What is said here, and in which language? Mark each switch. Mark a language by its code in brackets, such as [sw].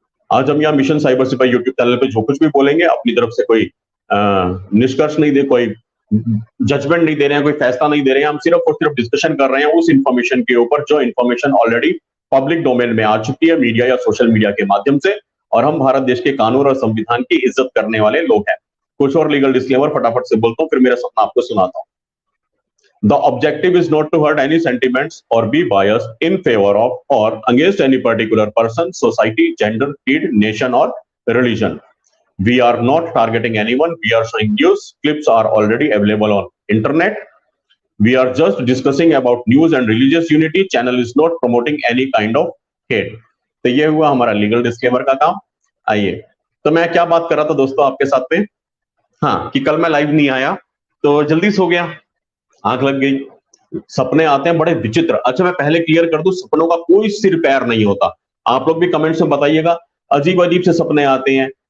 [hi] आज हम यहाँ मिशन साइबर सिपाही यूट्यूब चैनल पे जो कुछ भी बोलेंगे अपनी तरफ से कोई निष्कर्ष नहीं दे, कोई जजमेंट नहीं दे रहे हैं, कोई फैसला नहीं दे रहे हैं। हम सिर्फ और सिर्फ डिस्कशन कर रहे हैं उस इंफॉर्मेशन के ऊपर जो इंफॉर्मेशन ऑलरेडी पब्लिक डोमेन में आ चुकी है, मीडिया या सोशल मीडिया के माध्यम से। और हम भारत देश के कानून और संविधान की इज्जत करने वाले लोग हैं। कुछ और लीगल डिस्क्लेमर फटाफट से बोलता हूँ, फिर मेरा सपना आपको सुनाता हूँ। [en] The objective is not to hurt any sentiments or be biased in favor of or against any particular person, society, gender, creed, nation, or religion. We are not targeting anyone. We are showing news. Clips are already available on internet. We are just discussing about news and religious unity. Channel is not promoting any kind of hate. [hi] तो ये हुआ हमारा legal disclaimer का काम। आइए, तो मैं क्या बात कर रहा था दोस्तों आपके साथ में, हाँ, कि कल मैं लाइव नहीं आया तो जल्दी सो गया, आंख लग गई। सपने आते हैं बड़े विचित्र। अच्छा, मैं पहले क्लियर कर दूं, सपनों का कोई सिर पैर नहीं होता। आप लोग भी कमेंट्स में बताइएगा, अजीब अजीब से सपने आते हैं।